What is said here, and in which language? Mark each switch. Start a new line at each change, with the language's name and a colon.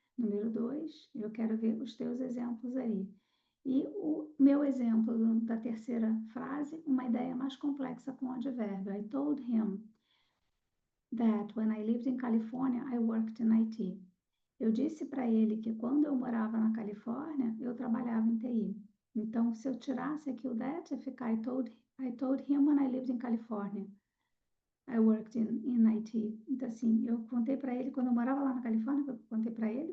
Portuguese: Número 2, eu quero ver os teus exemplos aí. E o meu exemplo da terceira frase, uma ideia mais complexa com o advérbio.
English: I told him that when I lived in California, I worked in IT.
Portuguese: Eu disse para ele que quando eu morava na Califórnia, eu trabalhava em TI. Então, se eu tirasse aqui o that, ia ficar
English: I told him when I lived in California. I worked in IT.
Portuguese: Então, assim, eu contei para ele quando eu morava lá na Califórnia, eu contei para ele?